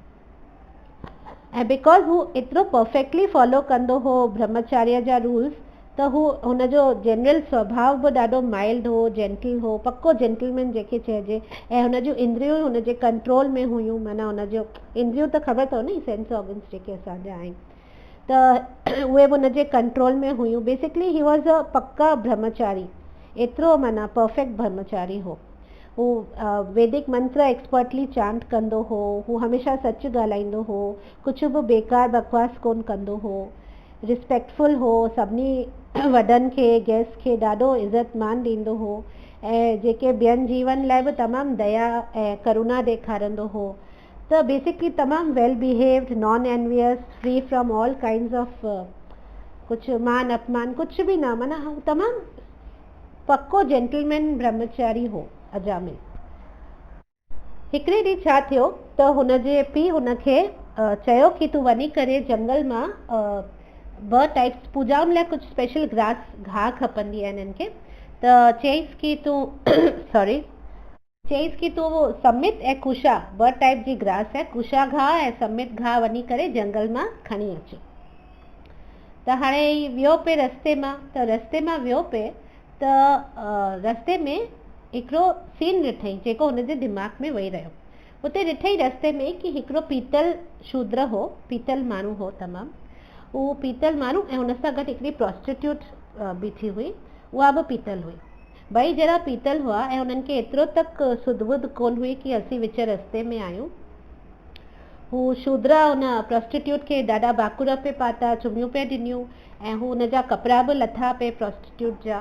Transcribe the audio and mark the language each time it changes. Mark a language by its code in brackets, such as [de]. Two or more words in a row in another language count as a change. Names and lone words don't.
[sd] ऐं बिकॉज़ हू एतिरो [en] perfectly follow [sd] कंदो हो ब्रह्मचार्य जा रूल्स, त हुनजो जनरल स्वभाव बि ॾाढो माइल्ड हो, जेंटल हो, पक्को जेंटलमैन जंहिंखे चइजे। ऐं हुनजूं इंद्रियूं हुनजे कंट्रोल में हुयूं, माना हुनजो इंद्रियूं त ख़बर अथव न, [en] sense organs [sd] जेके असांजा आहिनि, त उहे बि हुनजे कंट्रोल में हुयूं। [en] basically he was a [sd] पक्का ब्रह्मचारी, एतिरो माना परफेक्ट ब्रह्मचारी हो। हू वैदिक मंत्र [en] expertly chant [sd] कंदो हो, हू हमेशह सच ॻाल्हाईंदो हो, कुझु बि बेकार बकवास कोन कंदो हो, रिस्पेक्टफुल हो, सभिनी वॾनि खे गेस्ट खे ॾाढो इज़त मान ॾींदो हो ऐं जेके ॿियनि जीवन लाइ बि तमामु दया ऐं करुणा ॾेखारींदो हो। त बेसिकली तमामु [en] well behaved, non envious, free from all kinds of [sd] कुझु मान अपमान कुझु बि न, माना तमामु पक्को जेंटलमैन ब्रह्मचारी हो अजामिल। हिकिड़े ॾींहुं छा थियो त हुनजे पीउ हुनखे चयो कि तूं वञी करे जंगल मां ॿ टाइप्स पूजाउनि लाइ कुझु स्पेशल घाह खपंदी आहे हिननि खे, त चयईंसि कि तूं समित ऐं कुशा ॿ टाइप जी ग्रास आहे, कुशा घाह ऐं समित घाह वञी करे जंगल मां खणी अच। त हाणे वियो पे रस्ते मां वियो पे त रस्ते में हिकिड़ो सीन ॾिठई जेको हुनजे दिमाग़ में वेही रहियो। हुते ॾिठई रस्ते में कि हिकिड़ो पीतल शूद्र हो, पीतल माण्हू हो तमामु, उहो पीतल माण्हू ऐं हुन सां गॾु हिकिड़ी प्रोस्टिट्यूट बीठी हुई, उहा बि पीतल हुई। ॿई जहिड़ा पीतल हुआ ऐं हुननि खे एतिरो तक सुध बुध कोन हुई कि असीं विच रस्ते में आहियूं। हू शूद्रा उन प्रोस्टिट्यूट खे ॾाढा बाकुर पे पाता, चुमियूं पे ॾिनियूं ऐं हू हुन जा कपिड़ा बि लथा पे प्रोस्टिट्यूट जा।